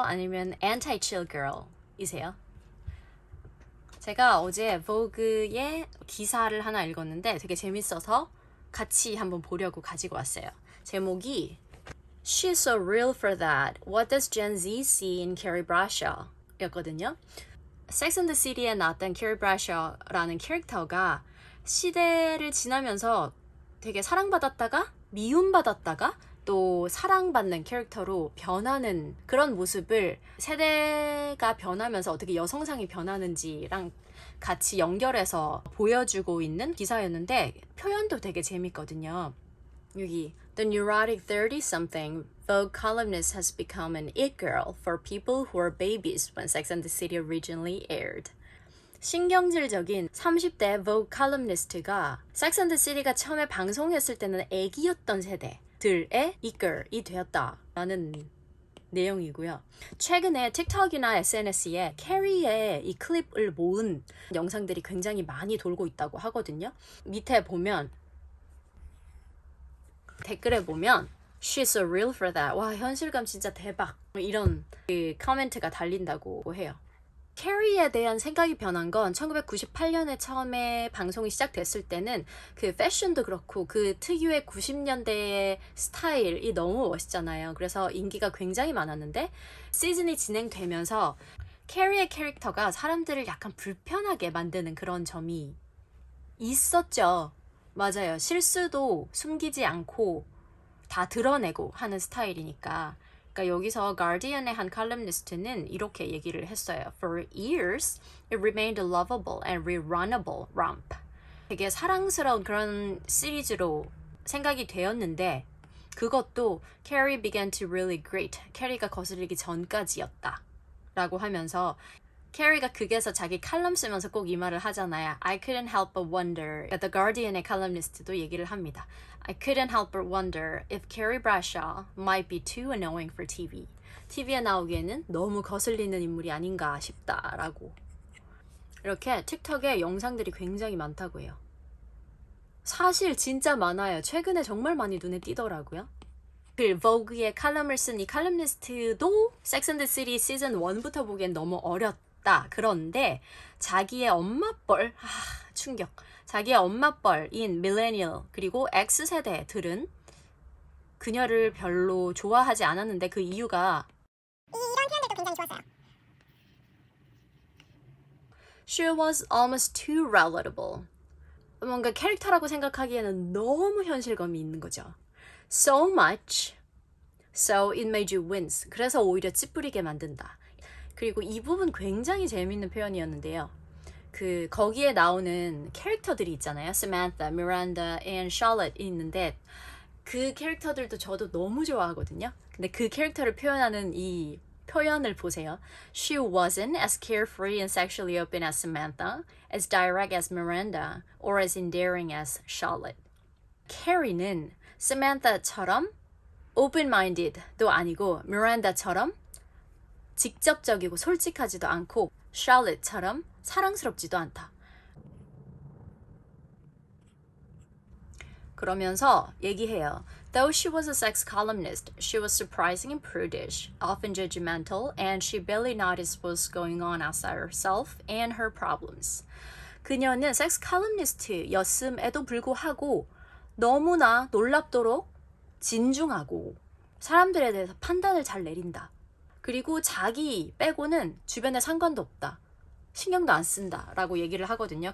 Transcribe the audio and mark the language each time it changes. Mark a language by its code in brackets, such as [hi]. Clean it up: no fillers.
[ko] 아니면 anti-chill girl이세요? 제가 어제 vogue의 기사를 하나 읽었는데 되게 재밌어서 같이 한번 보려고 가지고 왔어요. 제목이 [en] She's so real for that. What does Gen Z see in Carrie Bradshaw? [ko] 였거든요. Sex and the City에 나왔던 Carrie Bradshaw라는 캐릭터가 시대를 지나면서 되게 사랑받았다가 미움받았다가 또 사랑받는 캐릭터로 변하는 그런 모습을 세대가 변하면서 어떻게 여성상이 변하는지랑 같이 연결해서 보여주고 있는 기사였는데 표현도 되게 재밌거든요. 여기 [en] The neurotic 30-something Vogue columnist has become an it girl for people who were babies when Sex and the City originally aired. [ko] 신경질적인 30대 Vogue 칼럼니스트가 Sex and the City가 처음에 방송했을 때는 애기였던 세대들의 it girl이 되었다라는 내용이고요. 최근에 틱톡이나 SNS에 캐리의 이 클립을 모은 영상들이 굉장히 많이 돌고 있다고 하거든요. 밑에 보면 댓글에 보면 [en] She's so real for that. [ko] 와, 현실감 진짜 대박. 이런 그 코멘트가 달린다고 해요. 캐리에 대한 생각이 변한 건 1998년에 처음에 방송이 시작됐을 때는 그 패션도 그렇고 그 특유의 90년대의 스타일이 너무 멋있잖아요. 그래서 인기가 굉장히 많았는데 시즌이 진행되면서 캐리의 캐릭터가 사람들을 약간 불편하게 만드는 그런 점이 있었죠. 맞아요. 실수도 숨기지 않고 다 드러내고 하는 스타일이니까. 그러니까 여기서 가디언의 한 칼럼니스트는 이렇게 얘기를 했어요. [en] For years, it remained a lovable and rerunnable romp. [ko] 되게 사랑스러운 그런 시리즈로 생각이 되었는데 그것도 [en] Carrie began to really grate. [ko] 캐리가 거슬리기 전까지였다. 라고 하면서 캐리가 극에서 자기 칼럼 쓰면서 꼭 이 말을 하잖아요. [en] I couldn't help but wonder. [ko] The Guardian의 칼럼니스트도 얘기를 합니다. [en] I couldn't help but wonder if Carrie Bradshaw might be too annoying for TV. [ko] TV에 나오기에는 너무 거슬리는 인물이 아닌가 싶다라고. 이렇게 틱톡에 영상들이 굉장히 많다고 해요. 사실 진짜 많아요. 최근에 정말 많이 눈에 띄더라고요. 그 Vogue의 칼럼을 쓴 이 칼럼니스트도 Sex and the City 시즌 1부터 보기엔 너무 어렸다. 그런데 자기의 엄마뻘, 충격. 자기의 엄마뻘인 밀레니얼 그리고 X세대들은 그녀를 별로 좋아하지 않았는데 그 이유가 이런 표현들도 굉장히 좋았어요. [en] She was almost too relatable. [ko] 뭔가 캐릭터라고 생각하기에는 너무 현실감이 있는 거죠. [en] So much, so it made you wince. [ko] 그래서 오히려 찌푸리게 만든다. 그리고 이 부분 굉장히 재밌는 표현이었는데요. 그 거기에 나오는 캐릭터들이 있잖아요. Samantha, Miranda, and Charlotte 있는데 그 캐릭터들도 저도 너무 좋아하거든요. 근데 그 캐릭터를 표현하는 이 표현을 보세요. [en] She wasn't as carefree and sexually open as Samantha, as direct as Miranda, or as endearing as Charlotte. [ko] 캐리는 Samantha처럼 open-minded도 아니고 Miranda처럼 직접적이고 솔직하지도 않고 Charlotte처럼 사랑스럽지도 않다. 그러면서 얘기해요. [en] Though she was a sex columnist, she was surprising and prudish, often judgmental, and she barely noticed what was going on outside herself and her problems. [ko] 그녀는 섹스 칼럼니스트였음에도 불구하고 너무나 놀랍도록 진중하고 사람들에 대해서 판단을 잘 내린다. 그리고 자기 빼고는 주변에 상관도 없다. 신경도 안 쓴다 라고 얘기를 하거든요.